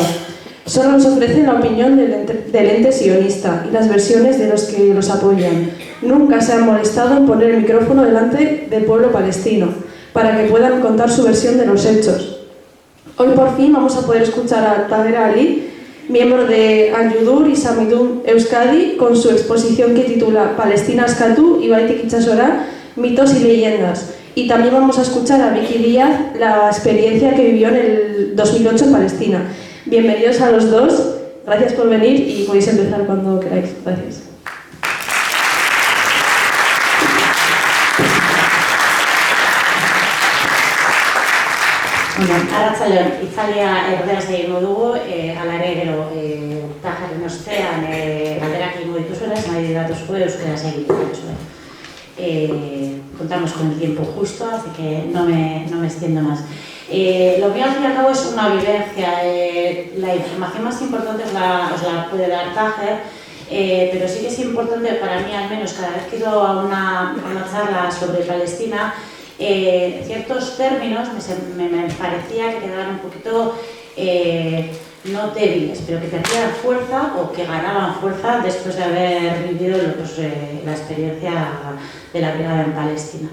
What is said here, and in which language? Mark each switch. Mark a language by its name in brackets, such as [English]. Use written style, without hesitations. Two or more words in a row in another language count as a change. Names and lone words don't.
[Spanish] Solo nos ofrecen la opinión del ente sionista y las versiones de los que los apoyan. Nunca se han molestado en poner el micrófono delante del pueblo palestino para que puedan contar su versión de los hechos. Hoy por fin vamos a poder escuchar a Taher Ali, miembro de Aliudur y Samidun Euskadi, con su exposición que titula Palestina askatu, ibaitik itsasora, mitos y leyendas. Y también vamos a escuchar a Biki Díaz, la experiencia que vivió en el 2008 en Palestina. Bienvenidos a los dos, gracias por venir y podéis empezar cuando queráis. Gracias. [Basque] Arratsaldeon, hitzaldia erderaz egingo dugu, hala ere gero Taherren ostean galderak egingo dituzuela, nahi datuzko euskaraz egiten duzue. [Spanish] Contamos con el tiempo justo, así que no me extiendo más. Lo mío al fin y al cabo es una vivencia. La información más importante os la puede dar Taher, pero sí que es importante para mí, al menos cada vez que he ido a una charla sobre Palestina, ciertos términos me parecía que quedaban un poquito no débiles, pero que perdían fuerza o que ganaban fuerza después de haber vivido la experiencia de la brigada en Palestina.